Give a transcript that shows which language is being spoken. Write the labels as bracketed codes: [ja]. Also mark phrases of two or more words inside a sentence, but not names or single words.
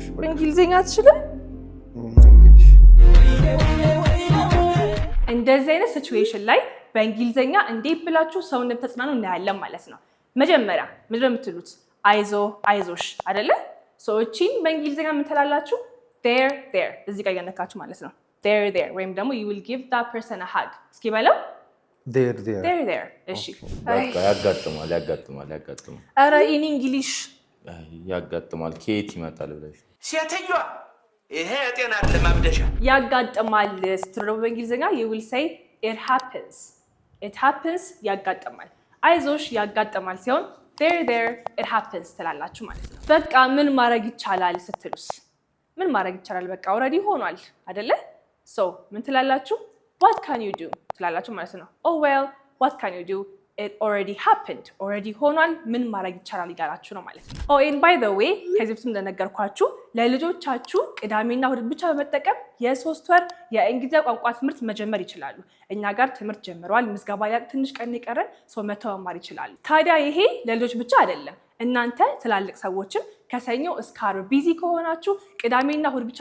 [am] በእንግሊዝኛ አትችልም እንደዚህ አይነት ሲቹዌሽን ላይ በእንግሊዝኛ እንዴት ብላችሁ ሰውን ተጽናኑ እናያለን ማለት ነው መጀመሪያ ምንድነው የምትሉት አይዞሽ አይደለ ሰዎችን በእንግሊዝኛ ምን ትላላችሁ there እዚህ ጋር ያነካችሁ ማለት ነው there ወይም ደግሞ [en] you will give that person a hug [am] እስኪ በለው there እሺ በቃ ያጋጥማል [en] አረ in english [am] ያጋጥማል ከየት ይመጣል ብለሽ ሴትዮዋ ይሄ የጤና ለማብደሻ ያጋጥማል ስትለው በእንግሊዝኛ [en] you will say it happens [am] ያጋጥማል አይዞሽ ያጋጥማል ሲሆን [en] there it happens [am] ትላላችሁ ማለት ነው በቃ ምን ማድረግ ይቻላል ስትሉስ ምን ማድረግ ይቻላል በቃ already ሆኗል አይደለ so ምን ትላላችሁ [en] what can you do [am] ትላላችሁ ማለት ነው [en] oh well what can you do it already happened [am] already ሆኗል ምን ማድረግ ይቻላል ይላችሁ ነው ማለት ነው [en] oh and by the way [am] ከዚህ በፊት እንደነገርኳችሁ ለልጆቻችሁ ቅዳሜና እሁድ ብቻ በመጠቀም የ3 ወር የእንግሊዝኛ ቋንቋ ትምህርት መጀመር ይችላሉ እኛ ጋር ትምህርት ጀምሯል ምዝገባ ላይ ትንሽ ቀን ይቀራል ሰው መተው መማር ይችላል ታዲያ ይሄ ለልጆች ብቻ አይደለም እናንተ ትላልቅ ሰዎችም ከሰኞ እስከ ዓርብ ቢዚ ከሆናችሁ ቅዳሜና እሁድ ብቻ